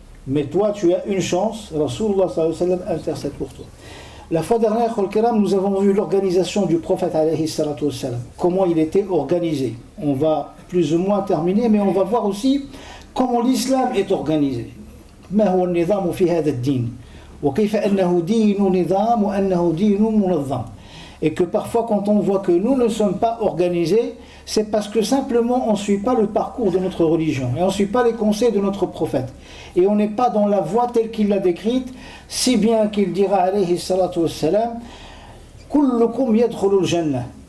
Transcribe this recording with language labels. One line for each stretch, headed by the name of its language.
French: Mais toi, tu as une chance,
Arabic: Rasulullah sallallahu alayhi wa sallam
French: intercède pour toi. La fois dernière, nous avons vu l'organisation du prophète
Arabic: alayhi salatu wassalam,
French: comment il était organisé. On va plus ou moins terminer, mais on va voir aussi comment l'islam est organisé.
Arabic: ما هو النظام في هذا الدين وكيف أنه دين نظام وأنه دين منظم.
French: Et que parfois quand on voit que nous ne sommes pas organisés, c'est parce que simplement on ne suit pas le parcours de notre religion et on ne suit pas les conseils de notre prophète et on n'est pas dans la voie telle qu'il l'a décrite, si bien qu'il dira
Arabic: alayhi salatu wassalam kullukum yadkhulul jannah.